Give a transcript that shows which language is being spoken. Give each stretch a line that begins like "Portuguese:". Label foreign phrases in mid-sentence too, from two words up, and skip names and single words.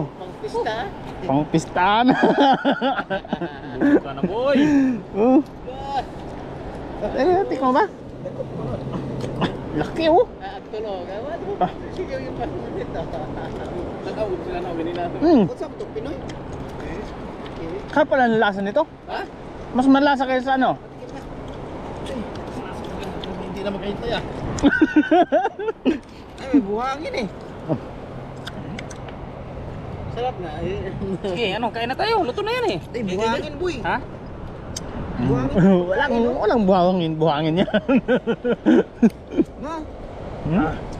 Filipino: Pangpista. Pangpistahan. Buka ka na, boy. Oh. Tikman ba? Laki oh. Tulog. Ah. Sige yung pangpista. Natawag sila na, ganila. Mm.
English: What's up to Pinoy?
Filipino: Kaya pala ang lasa nito. Ha? Mas malasa kaysa sa ano? Hindi na makahintay ah. Ay, may buhangin eh. Sarap na. Sige, ano, kain na tayo. Luto na yan eh. Ay, buhangin boy. Ha? Walang buhangin yan. Ma? Hmm? Sige, sige, sige. Ah. Una, una, una. Kaya na. Mm.